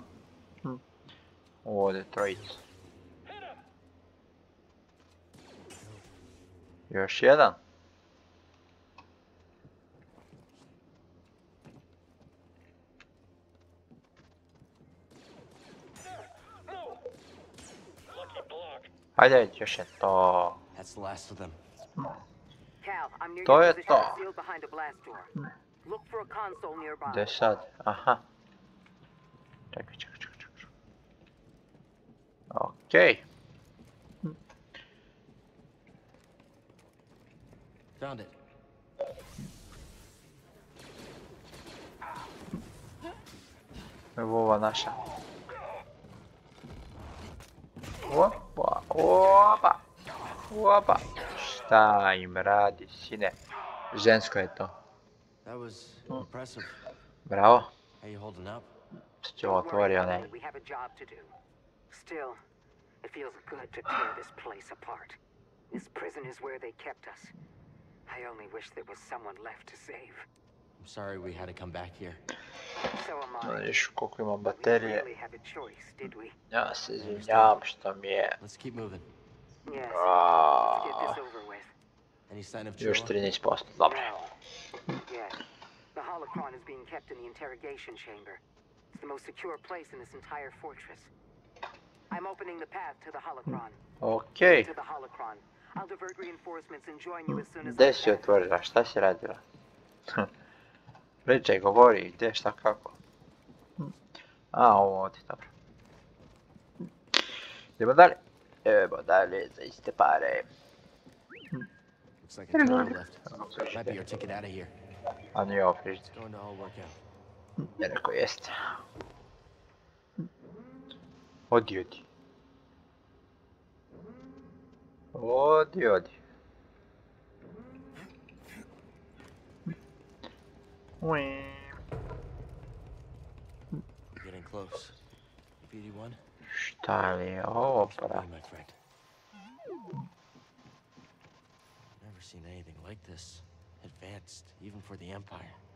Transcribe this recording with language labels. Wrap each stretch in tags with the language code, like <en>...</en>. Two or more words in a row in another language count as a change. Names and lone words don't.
<bs>Ovdje trojica. Još jedan. Hajde, još je to.</bs> <en>That's the last of them. Cal, I'm near</en> <bs>To</bs> <en>your</en> <bs>je</bs> <en>position</en> <bs>to.</bs> <en>sealed behind a blast door. Look for a console nearby.</en> <bs>Gdje sad? Aha. Čekaj. Okej.</bs> <en>Found it.</en> <bs>Evo ova naša. Opa. Šta im radi, sine? Žensko je to.</bs> <en>That was impressive. Bravo. How you holding up?</en> <bs>Što će ovo otvorio, ne?</bs> <en>We have a job to do. Still, it feels good to tear this place apart. This prison is where they kept us. I only wish there was someone left to save. I'm sorry we had to come back here. So am I.</en> <bs>Vidiš koliko imam</bs> <en>We</en> <bs>baterije.</bs> <en>really have a choice, did we?</en> <bs>Ja se izvinjavam što mi je...</bs> <en>Let's keep moving. Yes. Let's get this over with. Any sign of</en> <bs>Još</bs> <en>Joe?</en> <bs>13%, dobro.</bs> <en>No. Yes. The holocron is being kept in the interrogation chamber. It's the most secure place in this entire fortress. I'm opening the path to the holocron. Okej. To the holocron. I'll divert reinforcements and join you as soon as</en> <bs>Gdje</bs> <en>I</en> <bs>si</bs> <en>can.</en> <bs>otvorila? Šta si radila? Pričaj, govori, gdje, šta, kako? A, ovo ovdje, dobro. Idemo dalje. Evo dalje, za iste pare.</bs> <en>Looks like a tunnel left. Might be our ticket out of here.</en> <bs>A nije ovo frižider.</bs> <en>It's going to all work out.</en> <bs>Ja rekao jeste. Odi.</bs> <en>We're getting close. BD1?</en> <bs>Šta li je ovo,</bs> <en>Be</en> <bs>brate?</bs> <en>my friend. Never seen anything like this. Advanced, even for the Empire.</en>